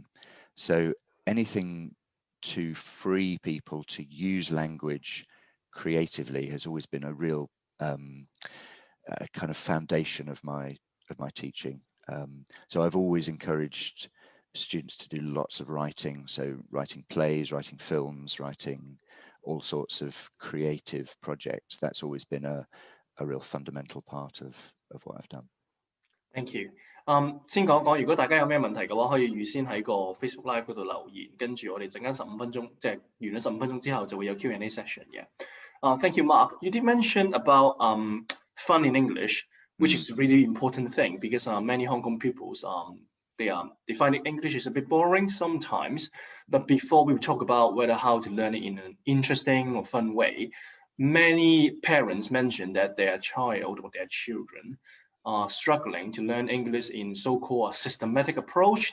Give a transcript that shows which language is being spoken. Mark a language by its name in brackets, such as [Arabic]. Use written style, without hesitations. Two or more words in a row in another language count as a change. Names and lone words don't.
[English] So anything to free people to use language creatively has always been a real kind of foundation of my teaching. So I've always encouraged students to do lots of writing, so writing plays, writing films, writing all sorts of creative projects. That's always been a real fundamental part of what I've done. Thank you. [Cantonese] 先講，如果大家有咩問題嘅話，可以預先喺個 Facebook Live 嗰度留言，跟住我哋陣間15分鐘，即係完咗15分鐘之後就會有 [English] Q&A session [Cantonese] 嘅。 [English] Thank you, Mark. You did mention about fun in English, which is a really important thing because many Hong Kong pupils they find English is a bit boring sometimes. But before we talk about how to learn it in an interesting or fun way, many parents mention that their child or their children are struggling to learn English in so-called a systematic approach.